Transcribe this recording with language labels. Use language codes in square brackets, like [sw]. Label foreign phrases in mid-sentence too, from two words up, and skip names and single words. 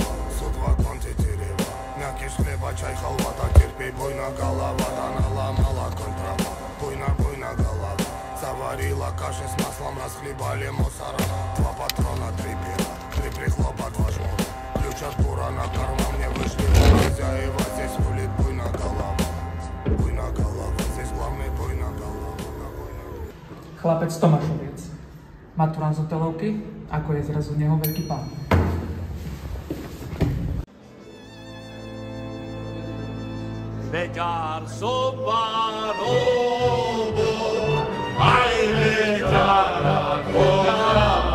[ru] Вагон тетерева, мякиш хлеба, чай, халва, да терпи, буйно голова, да наломала контрава, буйно голова, заварила каши с маслом, расхлебали мусора, 2 патрона, 3 пера, 3 прихлопа, 2 жмура, ключ от бура на карман, мне вышли хозяева, здесь рулит буйно голова, здесь главный буйно голова. [sk] Chlapec Tomášoviec, maturant z hotelovky, ako je zrazu z neho veľký pán. Beťar Sobarovo, aj beťara tvoja.